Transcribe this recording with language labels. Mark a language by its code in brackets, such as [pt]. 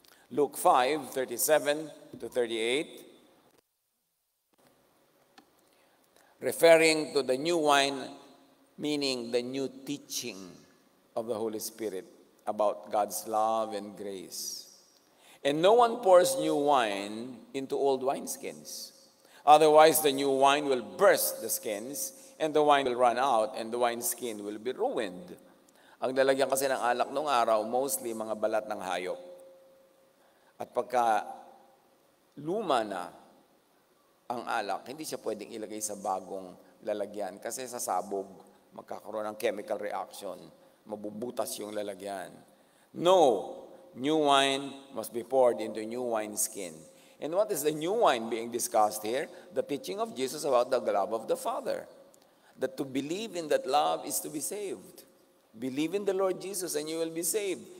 [en] Luke 5:37-38, referring to the new wine, meaning the new teaching of the Holy Spirit about God's love and grace. And no one pours new wine into old wineskins. Otherwise, the new wine will burst the skins, and the wine will run out, and the wineskin will be ruined. [tl] Ang lalagyan kasi ng alak nung araw, mostly mga balat ng hayop. At pagka luma na ang alak, hindi siya pwedeng ilagay sa bagong lalagyan kasi sasabog, magkakaroon ng chemical reaction, mabubutas yung lalagyan. [en] No, new wine must be poured into new wineskin. And what is the new wine being discussed here? The teaching of Jesus about the love of the Father. That to believe in that love is to be saved. Believe in the Lord Jesus and you will be saved.